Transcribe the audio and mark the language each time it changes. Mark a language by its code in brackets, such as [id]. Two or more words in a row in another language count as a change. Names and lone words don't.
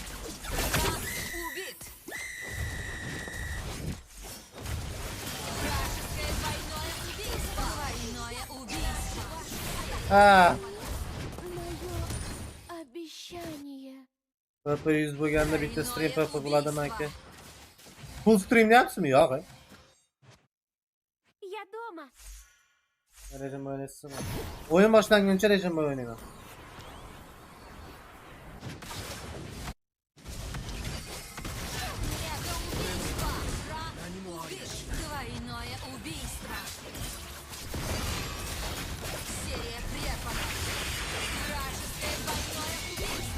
[ru] Враг убит. Вражеское двойное убийство. Двойное убийство. Мое обещание. [uz] PP 100 bo'lganda bitta stream PP bo'ladimi aka? [en] Full stream [uz] yapsizmi? Yo'q. [ru] Я дома. [uz] Rejim o'ynaysiz. O'yin boshlanguncha rejim o'ynayman. [ru] Двойное убийство. Серия прервана. Вражеское двойное убийство.